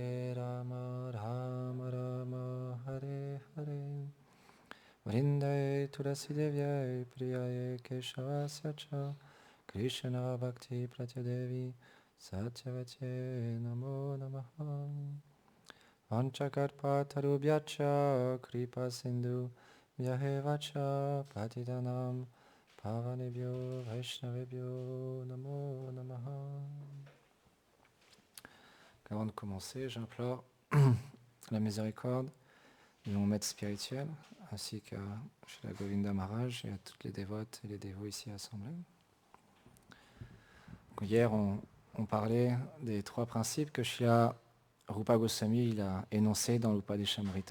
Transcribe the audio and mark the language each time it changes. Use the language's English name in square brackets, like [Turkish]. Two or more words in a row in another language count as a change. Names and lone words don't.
[Sanskrit] Rama Rama Hare Hare Vrindai Tulasi Devyai Priyaye Keshavasya Cha Krishna Bhakti Pratyadevi Satyavate Namo Namaha Vanchakarpa Tarubhyacha Kripa Sindhu Vyahevacha Patitanam Pavanebhyo Vaishnavebhyo Namo Namaha. [French] Avant de commencer, j'implore la miséricorde de mon maître spirituel, ainsi qu'à Srila Govinda Maharaj et à toutes les dévotes et les dévots ici assemblés. Donc hier, on parlait des trois principes que Srila Rupa Goswami il a énoncés dans l'Upadeshamrita.